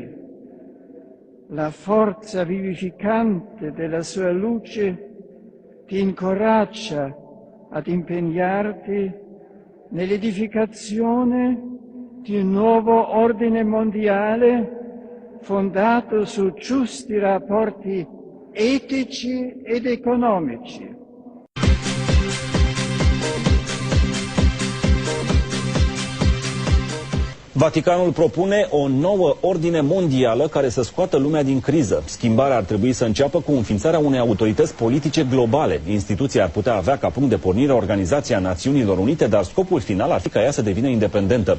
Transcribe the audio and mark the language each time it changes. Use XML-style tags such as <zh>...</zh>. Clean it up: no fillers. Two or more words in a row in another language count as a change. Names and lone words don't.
<it>La forza vivificante della sua luce ti incoraggia ad impegnarti nell'edificazione di un nuovo ordine mondiale fondato su giusti rapporti etici ed economici.</it> <ro>Vaticanul propune o nouă ordine mondială care să scoată lumea din criză. Schimbarea ar trebui să înceapă cu înființarea unei autorități politice globale. Instituția ar putea avea ca punct de pornire Organizația Națiunilor Unite, dar scopul final ar fi ca ea să devină independentă.</ro>